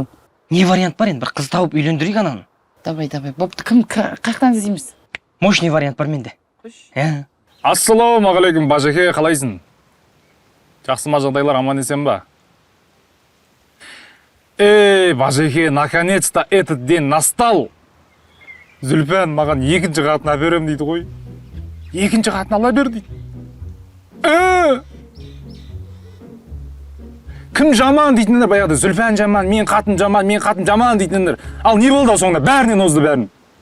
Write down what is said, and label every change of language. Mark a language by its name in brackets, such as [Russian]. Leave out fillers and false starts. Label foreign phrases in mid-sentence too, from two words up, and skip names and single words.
[Kazakh] Не вариант бар енді, бір қыз тауып үйлендірейік ананы. [Russian] Давай. [Kazakh] Бопты, қаяқтан іздейміз? Мощный вариант бар менде. Ассалаумағалейкум, бажеке, қалайсың? Жақсы ма, жағдайлар аман есен ба? Бажеке, [Russian] наконец-то этот день настал. [Kazakh] Зүлпан маған 2-ші қатын әперем дейді ғой. 2-ші қатын ала бер дейді. Кім жаман дейтіндер баяғыда, Зүлпан жаман, мен қатын жаман дейтіндер. Ал не болды соңында? Бәрінен озды бәрін.